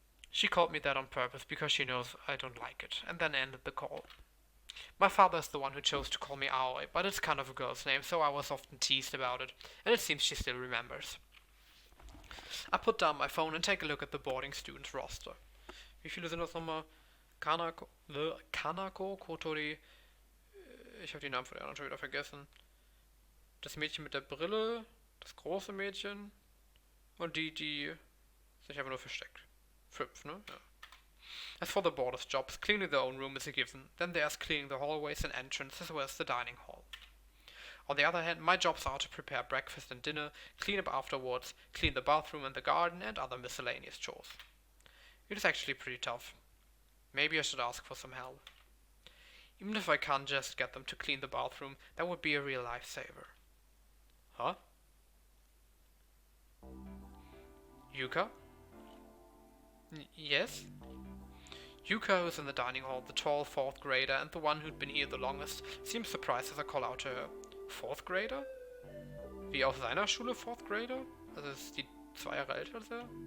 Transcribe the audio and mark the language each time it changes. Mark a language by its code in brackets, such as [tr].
[en] She called me that on purpose because she knows I don't like it, and then ended the call. My father is the one who chose to call me Aoi, but it's kind of a girl's name, so I was often teased about it, and it seems she still remembers. I put down my phone and take a look at the boarding students roster. [de] Wie viele sind das nochmal? Kanako, Kotori, ich habe die Namen von der anderen schon wieder vergessen. Das Mädchen mit der Brille, das große Mädchen und die sich einfach nur versteckt. 5, ne? Ja. [en] As for the boarders' jobs, cleaning their own room is a given. Then there's cleaning the hallways and entrance as well as the dining hall. On the other hand, my jobs are to prepare breakfast and dinner, clean up afterwards, clean the bathroom and the garden, and other miscellaneous chores. It is actually pretty tough. Maybe I should ask for some help. Even if I can't just get them to clean the bathroom, that would be a real lifesaver. Huh? Yuka? Yes? Yuka, who's in the dining hall, the tall 4th grader and the one who'd been here the longest, seems surprised as I call out to her. 4th grader? [de] Wie auf seiner Schule 4th grader? Also ist die 2 Jahre älter als er?